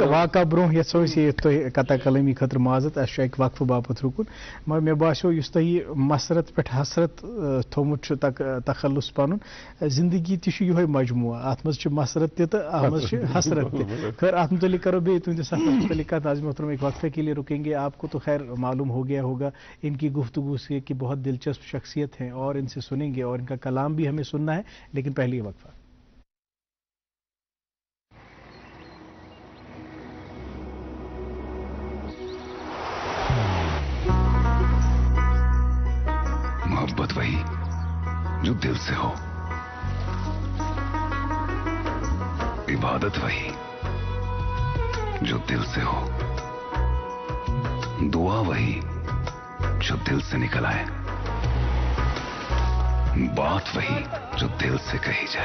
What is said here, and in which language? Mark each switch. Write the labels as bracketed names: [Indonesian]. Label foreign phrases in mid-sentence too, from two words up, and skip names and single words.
[Kashmiri] واقعہ برونٛہہ یژھو أسۍ یہِ تۄہہِ قطع کلٲمی خٲطرٕ معذرت اَسہِ چھُ اَکہِ وقفہٕ باپتھ رُکُن مگر مےٚ باسیو یُس تۄہہِ یہِ مسرت پٮ۪ٹھ حسرت تھوٚمُت چھُ تخلُص پنُن زندگی تہِ چھُ یِہوے مجموعہ اتھ منٛز چھِ مسرت تہِ تہٕ اتھ منٛز چھِ حسرت تہِ خیر اتھ متعلق کرو بیٚیہِ تُہنٛدِس سفرس متعلق کتھ [Urdu] ناظرین محترم ایک وقفے کے لیے رکیں گے آپ کو تو خیر معلوم ہو گیا ہوگا ان کی گفتگو سے کہ بہت دلچسپ شخصیت ہیں اور ان سے سنیں گے اور ان کا کلام بھی ہمیں سننا ہے لیکن پہلے یہ وقفہ محبت وہی جو دل سے ہو عبادت وہی جو دل سے ہو دعا وہی جو دل سے نکل آئے بات وہی جو دل سے کہی